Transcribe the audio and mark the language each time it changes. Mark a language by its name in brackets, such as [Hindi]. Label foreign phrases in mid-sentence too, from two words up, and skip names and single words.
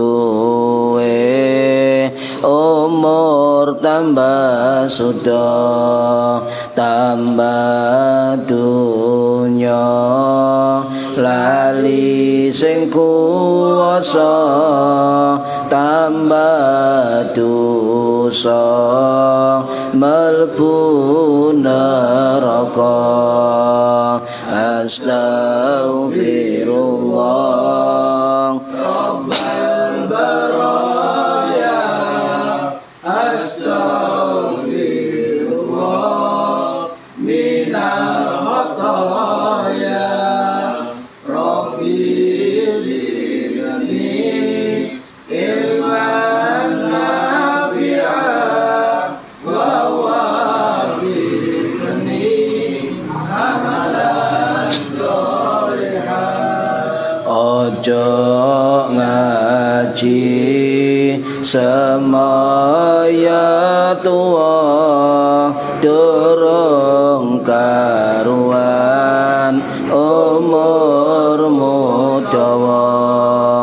[Javanese] suwe umur tambah sudah, tambah dunya lali sing kuwasa, tambah dosa mlebu neraka. [Arabic] أستغفر الله رب البرايا، أستغفر الله من الخطايا. رب زدني علما نافعا ووفقني عملا صالحا. [Javanese] Ojo ngaji semaya tua, durung karuan umurmu dawa.